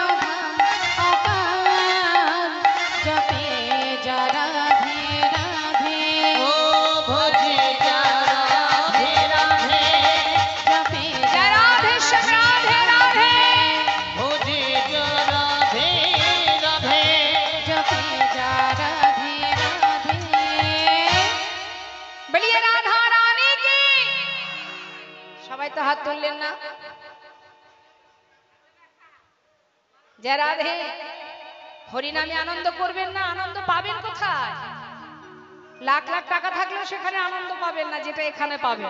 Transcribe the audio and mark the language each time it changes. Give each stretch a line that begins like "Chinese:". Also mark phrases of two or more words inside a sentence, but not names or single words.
Hindi: धाम अपार जपे जा राधे राधे ओ भजे जा राधे राधे जपे जा राधे राधे राधे भजे जा राधे राधे जपे जा राधे राधे बोलिए राधा रानी की
Bangla: সবাই তো হাত তুললেন না জয় রাধে হরি নামে আনন্দ করবেন না আনন্দ পাবেন কোথায় লাখ লাখ টাকা থাকলেও সেখানে আনন্দ পাবেন না যেটা এখানে পাবেন।